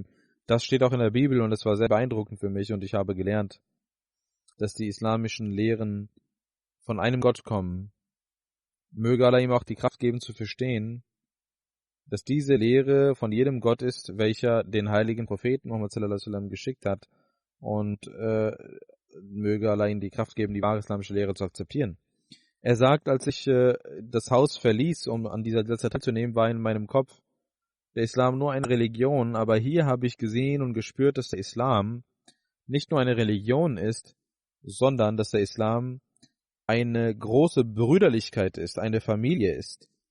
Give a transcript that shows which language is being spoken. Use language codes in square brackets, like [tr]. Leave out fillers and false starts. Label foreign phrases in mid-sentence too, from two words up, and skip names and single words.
[de] Das steht auch in der Bibel und es war sehr beeindruckend für mich und ich habe gelernt, dass die islamischen Lehren von einem Gott kommen. Möge Allah ihm auch die Kraft geben zu verstehen, dass diese Lehre von jedem Gott ist, welcher den heiligen Propheten Muhammad [ar] صلى الله عليه وسلم [de] geschickt hat und möge Allah ihm die Kraft geben, die wahre islamische Lehre zu akzeptieren. Er sagt, als ich das Haus verließ, um an dieser Jalsa teilzunehmen, war in meinem Kopf der Islam nur eine Religion, aber hier habe ich gesehen und gespürt, dass der Islam nicht nur eine Religion ist, sondern dass der Islam eine große Brüderlichkeit ist, eine Familie ist.